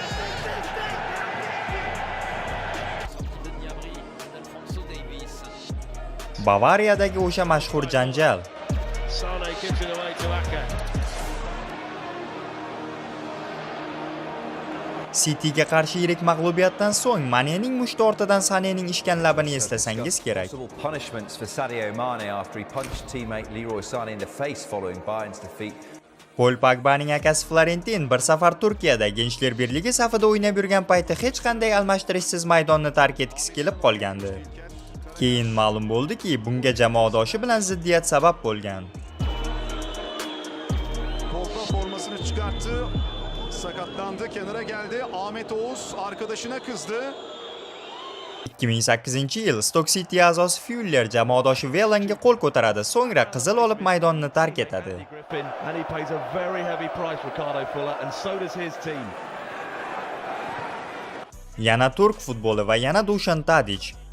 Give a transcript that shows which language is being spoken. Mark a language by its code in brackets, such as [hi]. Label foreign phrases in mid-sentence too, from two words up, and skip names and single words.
[uz] Bavariyadagi o'sha mashhur janjal. Cityga qarshi yirik mag'lubiyatdan so'ng Manening mushti ortidan Sanening ishgan labini eslasangiz kerak. [en] Punishments for Sadio Mane after he punched teammate Leroy Sané in the face following Bayern's defeat. [uz] Paul Pogbaning akasi Florentin bir safar Turkiyada Gençler Birligi safida o'ynab yurgan payti hech qanday almashtirishsiz maydonni tark etgisi kelib qolgandi. Keyin ma'lum bo'ldiki, bunga jamoadoshi bilan ziddiyat sabab bo'lgan. [tr] Pogba formasını çıkarttı. Sakatlandı, kenara geldi. Ahmet Oğuz arkadaşına kızdı. [uz] 2008-yil Stoke City a'zosi Fuller jamoadoshi Velanga qo'l ko'taradi, so'ngra qizil olib maydonni tark etadi. Yana turk futboli va yana Dušan Tadić.